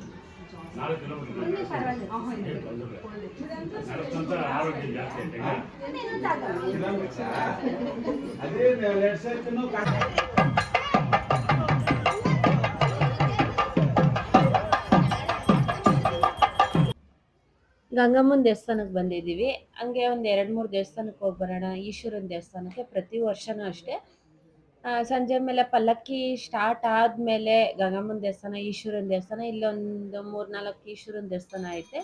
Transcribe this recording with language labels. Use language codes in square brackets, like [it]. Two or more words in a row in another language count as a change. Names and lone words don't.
[te] 4 కిలోమీటర్లు నడుస్తుంటే ఆరోగ్యం జాస్తి అంటే అదే [en] left side [kn] ಗಂಗಮ್ಮನ ದೇವಸ್ಥಾನಕ್ಕೆ ಬಂದಿದ್ದೀವಿ. ಹಂಗೆ ಒಂದು 2-3 ದೇವಸ್ಥಾನಕ್ಕೆ ಹೋಗಿ ಬರೋಣ. ಈಶ್ವರನ ದೇವಸ್ಥಾನಕ್ಕೆ ಪ್ರತಿ ವರ್ಷವೂ ಅಷ್ಟೇ ಸಂಜೆ ಮೇಲೆ ಪಲ್ಲಕ್ಕಿ ಸ್ಟಾರ್ಟ್ ಆದಮೇಲೆ ಗಂಗಮ್ಮನ ದೇವಸ್ಥಾನ, ಈಶ್ವರನ ದೇವಸ್ಥಾನ, ಇಲ್ಲೊಂದು 3-4 ಈಶ್ವರನ ದೇವಸ್ಥಾನ ಐತೆ.